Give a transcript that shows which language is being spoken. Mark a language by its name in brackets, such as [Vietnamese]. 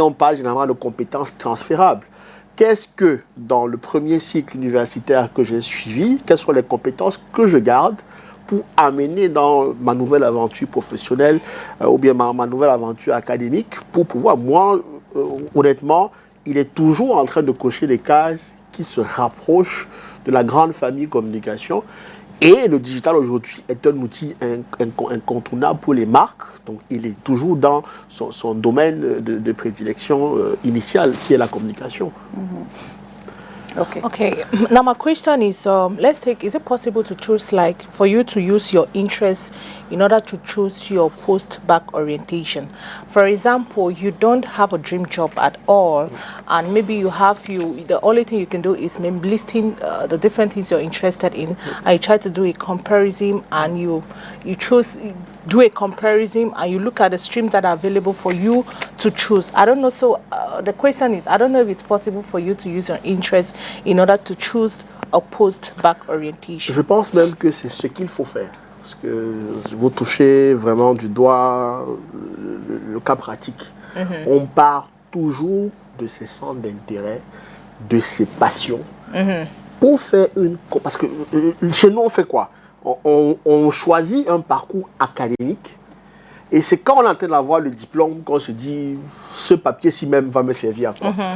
[French] On parle généralement de compétences transférables. Qu'est-ce que, dans le premier cycle universitaire que j'ai suivi, quelles sont les compétences que je garde pour amener dans ma nouvelle aventure professionnelle ou bien ma nouvelle aventure académique pour pouvoir, moi, honnêtement, il est toujours en train de cocher des cases qui se rapprochent de la grande famille communication. Et le digital aujourd'hui est un outil incontournable pour les marques. Donc, il est toujours dans son domaine de prédilection initiale qui est la communication. [English] Okay. Now my question is, is it possible to choose, like, for you to use your interests in order to choose your post-bac orientation? For example, you don't have a dream job at all, and maybe the only thing you can do is maybe listing the different things you're interested in, and you try to do a comparison, and you do a comparison, and you look at the streams that are available for you to choose. I don't know, so the question is, I don't know if it's possible for you to use your interest in order to choose a post-bac orientation. [French] Je pense même que c'est ce qu'il faut faire. parce que vous touchez vraiment du doigt le cas pratique. On part toujours de ses centres d'intérêt, de ses passions, pour faire une... Parce que chez nous, on fait quoi? On choisit un parcours académique, et c'est quand on est en train d'avoir le diplôme qu'on se dit, ce papier-ci même va me servir à quoi?